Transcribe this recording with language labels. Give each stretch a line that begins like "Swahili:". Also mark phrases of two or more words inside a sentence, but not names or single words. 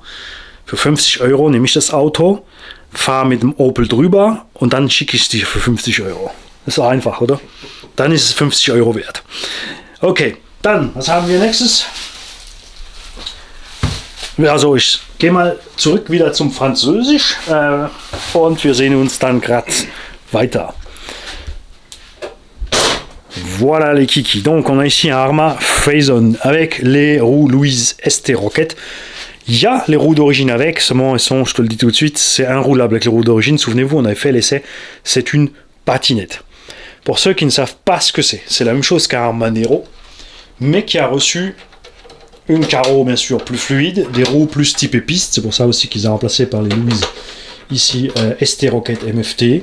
German: Für 50 Euro nehme ich das Auto, fahre mit dem Opel drüber und dann schicke ich es dir für 50 Euro. Das ist doch einfach, oder? Dann ist es 50 Euro wert. Okay, dann, was haben wir nächstes? Also ich gehe mal zurück wieder zum Französisch und wir sehen uns dann gerade weiter.
French: Voilà les kikis. Donc on a ici un Arma Phase-On avec les roues Louise ST Rocket. Il y a les roues d'origine avec, seulement elles sont, je te le dis tout de suite, c'est inroulable avec les roues d'origine. Souvenez-vous, on avait fait l'essai, c'est une patinette. Pour ceux qui ne savent pas ce que c'est la même chose qu'un Arma Nero, mais qui a reçu une carreau bien sûr plus fluide, des roues plus type piste, c'est pour ça aussi qu'ils ont remplacé par les Louise ici ST Rocket MFT.